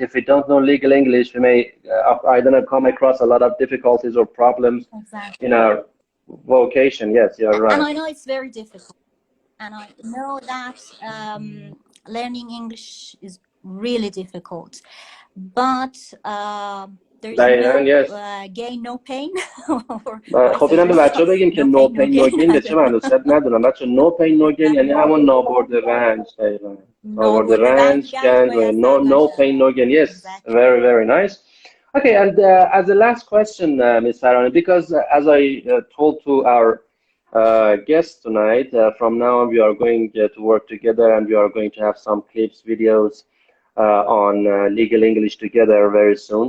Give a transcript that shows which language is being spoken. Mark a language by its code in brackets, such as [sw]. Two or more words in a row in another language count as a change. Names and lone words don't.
[en] If we don't know legal English, we may, I don't know, come across a lot of difficulties or problems in our vocation. Yes, you're right. And I know it's very difficult. And I know that learning English is really difficult. But there is no gain, no pain. [fa] خب اینم به بچه ها بگیم که [en] no pain no gain [fa] به چه معنی؟ شاید ندونم بچه [en] no pain no gain [fa] یعنی همون نابرده رنج. نابرده رنج [en] no pain no gain. Yes, very, very nice. Okay, and as the last question, Ms. Farahani, because as I told to our guests tonight, from now on we are going to work together, and we are going to have some clips, videos on legal English together very soon.